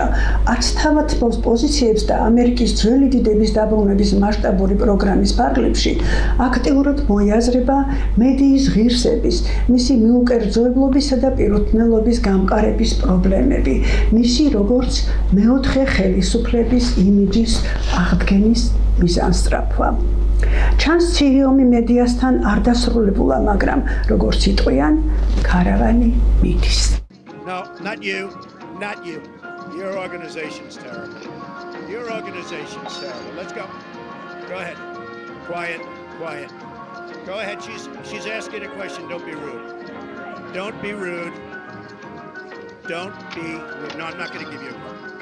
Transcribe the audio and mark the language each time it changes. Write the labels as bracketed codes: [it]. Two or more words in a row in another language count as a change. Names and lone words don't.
[ka] არც თავად პოზიციებს და ამერიკის ძველი დიდების დაბრუნების მასშტაბური პროგრამის ფარგლებში აქტიურად მოიაზრება მედიის ღირსების, მისი მიუკერძოებლობისა და პირუთვნელობის გამყარების პრობლემები, მისი როგორც მეოთხე ხელისუფლების იმიჯის აღდგენის მიზანსწრაფვა. ჩანს ცივი ომი მედიასთან არ დასრულებულა, მაგრამ როგორც იტყვიან, ქარავანი მიდის. [en] No, not you. Your organization's terrible. Your organization's terrible. Let's go. Go ahead. Quiet. Go ahead. She's asking a question. Don't be rude. Don't be rude. No, I'm not going to give you a call.